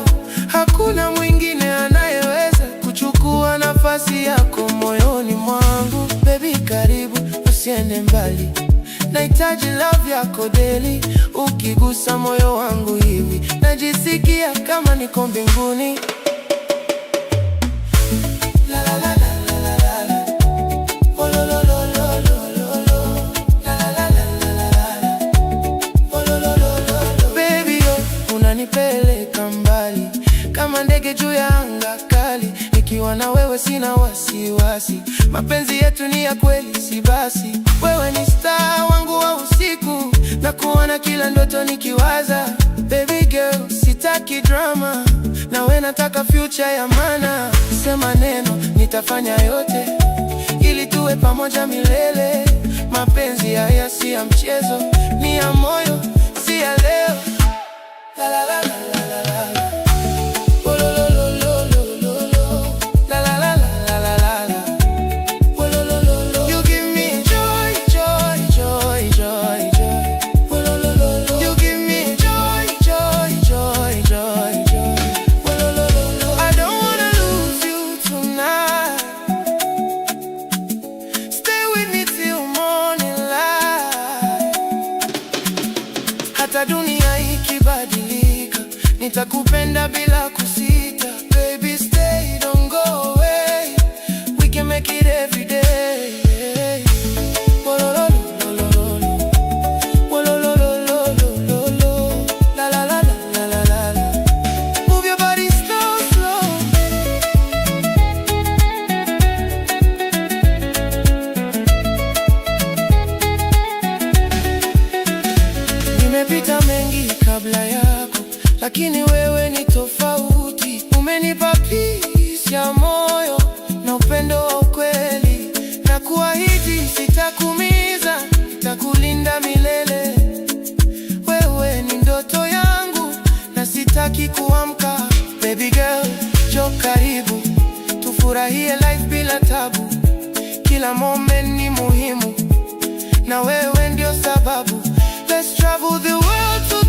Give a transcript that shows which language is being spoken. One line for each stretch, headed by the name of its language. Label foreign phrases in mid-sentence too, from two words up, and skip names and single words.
Swahili: Hakuna mwingine anayeweza kuchukua nafasi yako moyoni mwangu. Baby karibu, usiende mbali, nahitaji love yako daily. Ukigusa moyo wangu hivi, najisikia kama niko mbinguni. La la la la la la la. Oh, lo lo lo lo lo lo lo. La la la la la la la. Oh, lo lo lo lo lo. Baby oh, unanipeleka mbali kama ndege juu ya anga kali. Nikiwa na wewe sina wasiwasi, mapenzi yetu ni ya kweli, si basi. Wewe ni star wangu wa usiku, na kuona kila ndoto nikiwaza.
English: Baby girl,
Swahili: sitaki drama, na we nataka future ya maana. Sema neno, nitafanya yote ili tuwe pamoja milele. Mapenzi haya si ya mchezo, ni ya moyo, si ya leo. La la la la la la la. Oh, lo lo lo lo lo lo lo. La la la la la la la. Oh, lo lo lo lo.
English: You give me joy, joy, joy, joy, joy. Oh, lo lo lo lo. You give me joy, joy, joy, joy, joy. Oh, lo lo lo lo. I don't wanna lose you tonight. Stay with me till morning light.
Swahili: Hata dunia ikibadilika, nitakupenda bila kusita.
English: Baby stay, don't go away. We can make it every day. Oh, lo lo lo lo lo lo. Oh, lo lo lo lo lo lo lo. La la la la la la la. Move your body slow, slow.
Swahili: Nimepita mengi kabla yako, lakini wewe ni tofauti. Umenipa peace ya moyo na upendo wa ukweli, na kuahidi sitakuumiza, nitakulinda milele. Wewe ni ndoto yangu na sitaki kuamka.
English: Baby girl,
Swahili: njoo karibu, tufurahie life bila tabu. Kila moment ni muhimu, na wewe ndio sababu.
English: Let's travel the world